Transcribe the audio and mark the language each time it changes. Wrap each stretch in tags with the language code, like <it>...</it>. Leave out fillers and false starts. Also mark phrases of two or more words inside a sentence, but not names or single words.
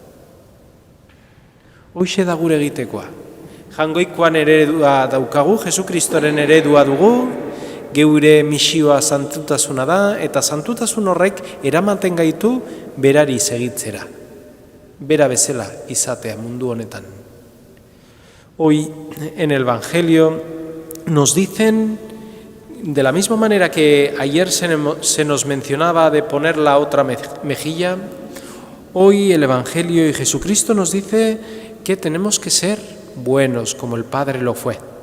<eu>Hoxe da gure egitekoa. Jangoikoan eredua daukagu, Jesukristoren eredua dugu, geure misioa santutasuna da, eta santutasun horrek eramaten gaitu berari segitzera. Bera bezala izatea mundu honetan.</eu> <es>Hoy en el Evangelio nos dicen, de la misma manera que ayer se nos mencionaba de poner la otra mejilla, hoy el Evangelio y Jesucristo nos dice que tenemos que ser buenos como el Padre lo fue.</es>